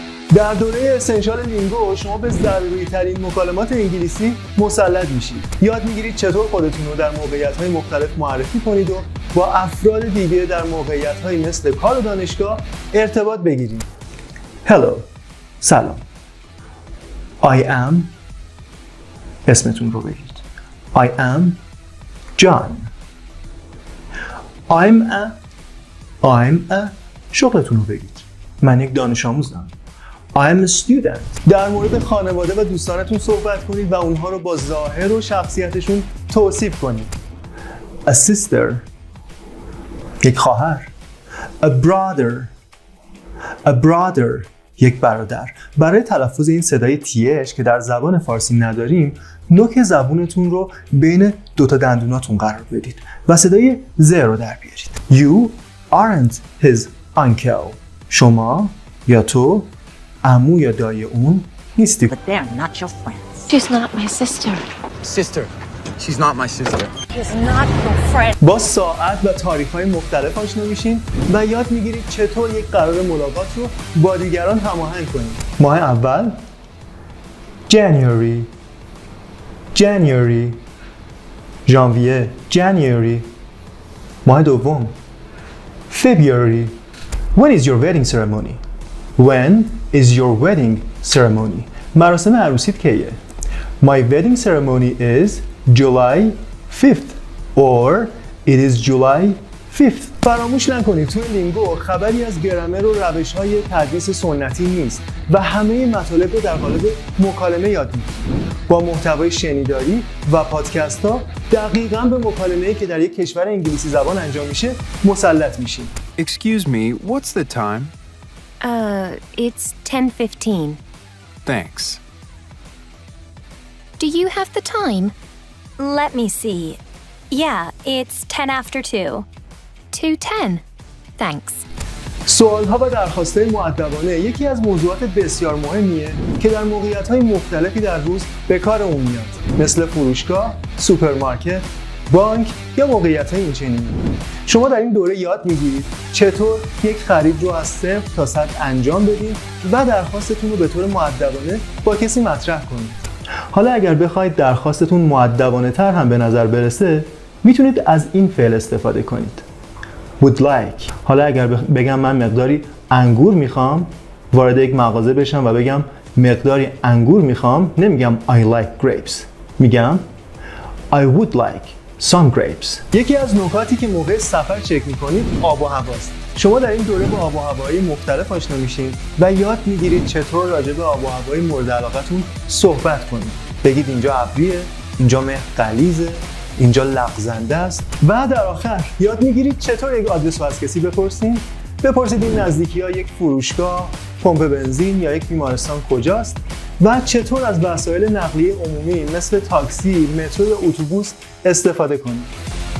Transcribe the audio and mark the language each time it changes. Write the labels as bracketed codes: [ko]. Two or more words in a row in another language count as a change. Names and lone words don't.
[fa] در دوره اسنشال لینگو شما به ضروری ترین مکالمات انگلیسی مسلط میشید. یاد میگیرید چطور خودتون رو در موقعیت‌های مختلف معرفی کنید و با افراد دیگه در موقعیت‌هایی مثل کار و دانشگاه ارتباط بگیرید. [en] Hello. سلام. I am. [fa] اسمتون رو بگید. [en] I am John. I'm a. [fa] شغلتون رو بگید. من یک دانش آموزم. [en] I'm a student. [fa] در مورد خانواده و دوستانتون صحبت کنید و اونها رو با ظاهر و شخصیتشون توصیف کنید. [en] A sister. [fa] یک خواهر. [en] A brother. [fa] یک برادر. برای تلفظ این صدای تیش که در زبان فارسی نداریم، نوک زبونتون رو بین دوتا دندوناتون قرار بدید و صدای ز رو در بیارید. [en] You aren't his uncle. [fa] شما یا تو عمو یا دایی اون نیستی. [en] But they're not your friends. She's not my sister. Sister. She's not my sister. She's not your friend. [fa] با ساعت و تاریخ‌های مختلف آشنا میشین و یاد میگیرید چطور یک قرار ملاقات رو با دیگران هماهنگ کنید. ماه اول January. ژانویه January. ماه دوم February. [en] When is your wedding ceremony? [fa] مراسم عروسیت کیه؟ [en] My wedding ceremony is July 5th or it is July 5th. [fa] فراموش نکنید توی لینگو خبری از گرامر و روش‌های تدریس سنتی نیست و همه مطالب رو در قالب مکالمه یاد می‌گیرید. با محتوای شنیداری و پادکست‌ها دقیقاً به مکالمه‌ای که در یک کشور انگلیسی زبان انجام میشه مسلط میشید. [en] Excuse me, what's the time? It's 10:15. Thanks. Do you have the time? Let me see. Yeah, it's 10 after 2. 2:10. Thanks. [fa] سوال‌ها و درخواست‌های مؤدبانه یکی از موضوعات بسیار مهمیه که در موقعیت‌های مختلفی در روز به کار اون میاد، مثل فروشگاه، سوپرمارکت، بانک یا موقعیت‌های اینچنینی. شما در این دوره یاد می‌گیرید چطور یک خرید رو از 0 تا 100 انجام بدید و درخواستتون رو به طور مؤدبانه با کسی مطرح کنید. حالا اگر بخواید درخواستتون مؤدبانه‌تر هم به نظر برسه، میتونید از این فعل استفاده کنید. [en] Would like. [fa] حالا اگر بگم من مقداری انگور میخوام، وارد یک مغازه بشم و بگم مقداری انگور میخوام، نمیگم [en] I like grapes. میگم I would like some grapes. [fa] یکی از نکاتی که موقع سفر چک میکنید آب و هواست. شما در این دوره با آب و هوایی مختلف آشنا میشین و یاد میگیرید چطور راجع به آب و هوای مورد علاقتون صحبت کنید. بگید اینجا ابریه، اینجا مه غلیظه، اینجا لغزنده است و در آخر یاد میگیرید چطور یک آدرس رو از کسی بپرسید این نزدیکی‌ها یک فروشگاه، پمپ بنزین یا یک بیمارستان کجاست و چطور از وسایل نقلیه عمومی مثل تاکسی، مترو یا اتوبوس استفاده کنید.